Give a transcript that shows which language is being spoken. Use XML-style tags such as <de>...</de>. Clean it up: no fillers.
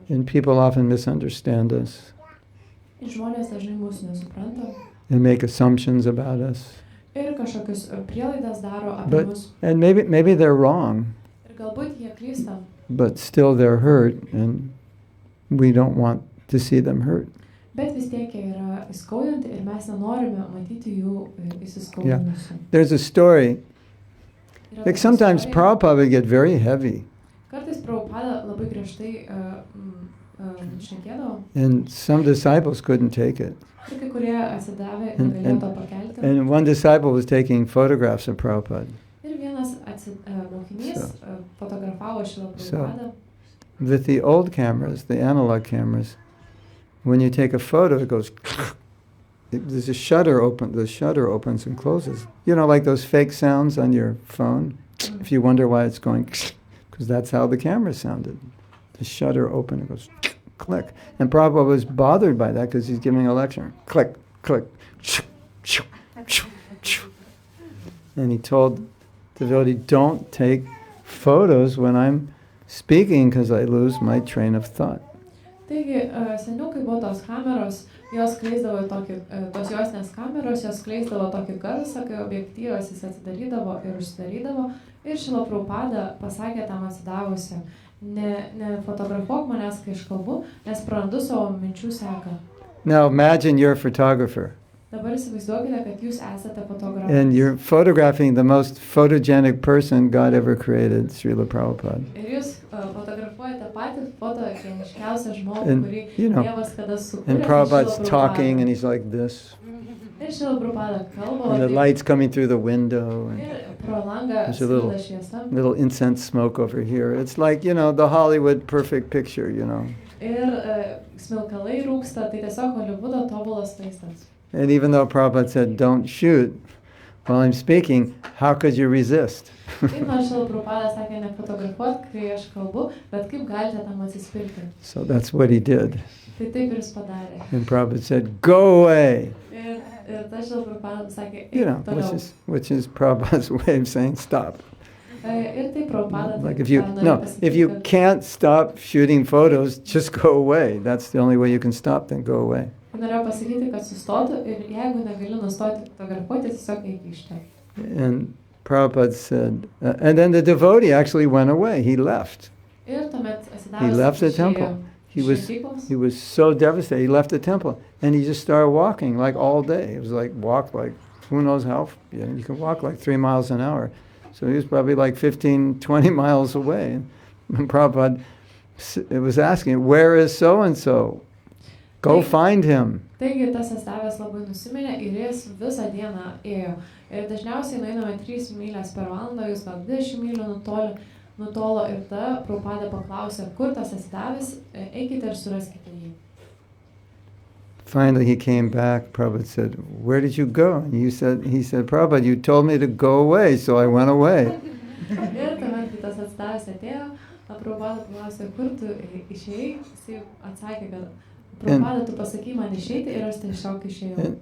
<en>And people often misunderstand us</en> <lt>Ir žmonės dažnai mūsų nesupranta</lt> <en>and make assumptions about us.</en> <lt>ir kažkokius prielaidas daro apie</lt> <en>But-</en> <lt>mus.</lt> <en>And maybe they're wrong,</en> <lt>Ir galbūt jie klysta,</lt> <en>but still they're hurt, and we don't want to see them hurt.</en> <lt>bet vis tiek jie yra įskaudinti ir mes nenorime matyti jų įsiskaudinusių.</lt> <en>There's a story,</en> <lt>Yra</lt> <en>like</en> <lt>tokia</lt> <en>sometimes</en> <lt>istorija.</lt> <en>Prabhupada would get very heavy,</en> <lt>Kartais Prabhupada labai griežtai šnekėdavo</lt> <en>and some disciples couldn't take it.</en> <lt>ir kai kurie atsidavę</lt> <en>And-</en> <lt>negalėjo to pakelti.</lt> <en>And one disciple was taking photographs of Prabhupada.</en> <lt>Ir vienas mokinys fotografavo Šilą</lt> <en>So-</en> <lt>Prabhupadą.</lt> <en>With the old cameras, the analog cameras, when you take a photo, it goes, there's a shutter open, the shutter opens and closes. You know, like those fake sounds on your phone. If you wonder why it's going, because that's how the camera sounded. The shutter open, it goes, click. And Prabhupada was bothered by that because he's giving a lecture. Click, click. And he told the devotee, don't take photos when I'm speaking because I lose my train of thought.</en> <lt>Taigi, seniau, kai buvo tos kameros, jos skleisdavo tokį, tos juostinės kameros, jos skleisdavo tokį garsą, kai objektyvas jis atsidarydavo ir užsidarydavo. Ir Šila Prabhupada pasakė tam atsidavusiam, nefotografuok manęs, kai aš kalbu, nes prarandu savo minčių seką.</lt> <en>Now imagine you're a photographer</en> <lt>Dabar įsivaizduokite, kad jūs esate fotografas.</lt> <en>and you're photographing the most photogenic person God ever created, Srila Prabhupada.</en> <lt>Ir jūs fotografuojate patį fotogeniškiausią žmogų,</lt> <en>And,</en> <lt>kurį</lt> <en>you know,</en> <lt>Dievas kada sukūrė.</lt> <en>And</en> <lt>tai</lt> <en>Prabhupada's</en> <lt>Šrila</lt> <en>talking and he's like this.</en> <lt>Ir Šrila Prabhupada kalba,</lt> <en>And the</en> <lt>taip,</lt> <en>light's coming through the window and</en> <lt>ir pro langą</lt> <en>There's a little-</en> <lt>sklinda šviesa.</lt> <en>little incense smoke over here. It's like, the Hollywood perfect picture,</en> <lt>Ir smilkalai rūksta, tai tiesiog Holivudo tobulas vaizdas.</lt> <en>And even though Prabhupada said, don't shoot while I'm speaking, how could you resist?</en> <lt>Taip, nors Šrila Prabhupada sakė nefotografuot, kai aš kalbu, bet kaip galite tam atsispirti?</lt> <en>So that's what he did.</en> <lt>Tai taip ir jis padarė.</lt> <en>And Prabhupada said, go away.</en> <lt>Ir tas Šrila Prabhupada sakė,</lt> <en>You know,</en> <lt>eik toliau.</lt> <en>which is Prabhupada's way of saying stop.</en> <lt>Ir taip Prabhupada</lt> <en>Like</en> <lt>taip</lt> <en>if you</en> <lt>norėjo pasakyti,</lt> <en>if you</en> <lt>kad-</lt> <en>can't stop shooting photos, just go away. That's the only way you can stop. Then go away.</en> <lt>Norėjau pasakyti, kad sustotų ir jeigu negali nustoti fotografuoti, tiesiog eik iš ten.</lt> <en>And Prabhupada said, and then the devotee actually went away. He left.</en> <lt>Ir tuomet</lt> <en>He left the</en> <lt>atsidavęs</lt> <en>temple.</en> <lt>šventyklos.</lt> <en>he was so devastated. He left the temple and he just started walking like all day. It was like walk like who knows how. You can walk like 3 miles an hour. So he was probably like 15, 20 miles away. And Prabhupada was asking, where is so-and-so? Go find him.</en> <lt>Taigi tas astavęs labai nusiminė ir jis visą dieną ėjo. Ir dažniausiai nueiname 3 mylias per valandą, jis gal 20 mylių nutolo ir tada Prabhupada paklausė, kur tas astavęs, eikite ir suraskite jį.</lt> <en>Finally he came back. Prabhupada said, where did you go? And he said, Prabhupada, you told me to go away, so I went away.</en> <lt>Ir tuomet, kai tas astavęs atėjo, Prabhupada paklausė, kur tu išėjai, jis atsakė, kad Prabhupada, tu pasakai man išeiti ir aš tiesiog išėjau.</lt>